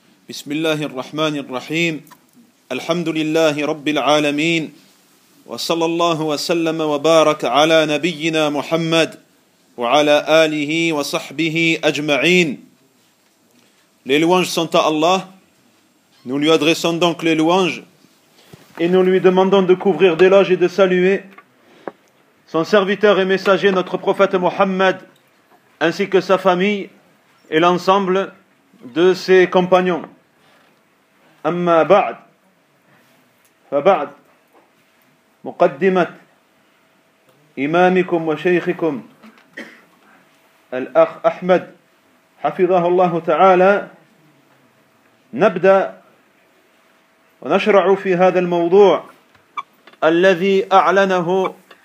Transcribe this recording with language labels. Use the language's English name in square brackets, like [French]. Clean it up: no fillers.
[Arabic] بسم الله الرحمن الرحيم، الحمد لله رب العالمين، وصلى الله وسلم وبارك على نبينا محمد وعلى آله وصحبه أجمعين. [French] Les louanges sont à Allah, nous lui adressons donc les louanges et nous lui demandons de couvrir d'éloges et de saluer son serviteur et messager, notre prophète Mohammed, ainsi que sa famille, et l'ensemble de ses compagnons. [Arabic] Amma ba'd, fa ba'd, muqaddimat, imamikum wa shaykhikum, al-akh Ahmed, hafidhahullah ta'ala, nabda' ونشرع في هذا الموضوع الذي أعلنه